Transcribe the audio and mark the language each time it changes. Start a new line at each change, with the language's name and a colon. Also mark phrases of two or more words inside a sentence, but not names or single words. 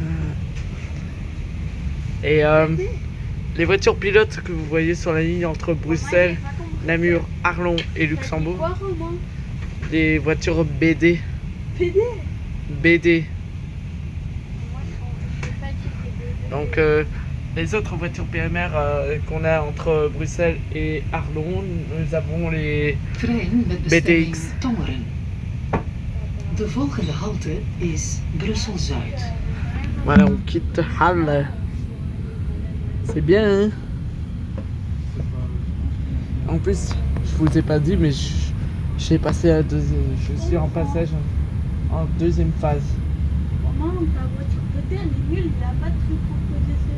French: Et les voitures pilotes que vous voyez sur la ligne entre Bruxelles, Namur, Arlon et Luxembourg, Quoi, Romain? des voitures BD. PD? BD. Moi, je sais pas qui c'est BD. Donc les autres voitures PMR qu'on a entre Bruxelles et Arlon, nous avons les
Dutch: Trein met bestemming BTX. Tongeren. De volgende halte is Brussel-Zuid.
French: Voilà, on quitte Halle. C'est bien, hein? En plus, je vous ai pas dit, mais j'ai passé à je suis en passage en deuxième phase. Romain, ta voiture PD, elle est nulle, il a pas de truc pour poser ses